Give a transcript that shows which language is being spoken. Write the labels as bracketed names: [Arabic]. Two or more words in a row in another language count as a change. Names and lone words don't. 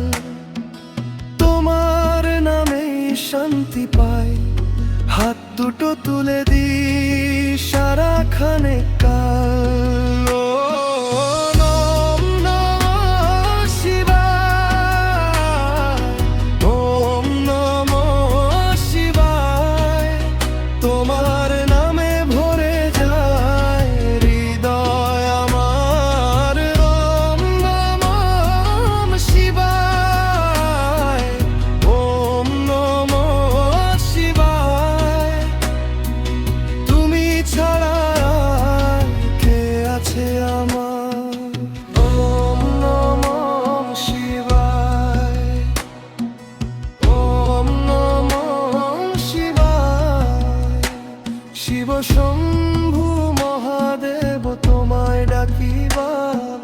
[Bangla] তোমার নামেই শান্তি পাই, হাত দুটো তুলে দি সারাখানে কাল। [Sanskrit] ওম নমঃ শিবায়। ওম নমঃ শিবায়। [Bangla] তোমার নামে ভরে যায় হৃদয় আমার। [Sanskrit] ওম নমঃ শিবায়। ওম নমঃ শিবায়। [Bangla] তুমি ছাড়া আর কে আছে আমার? [Sanskrit] ওম নমঃ শিবায়। ওম নমঃ শিবায়। [Bangla] শিব শম্ভু মহাদেব তোমায় ডাকি বারবার।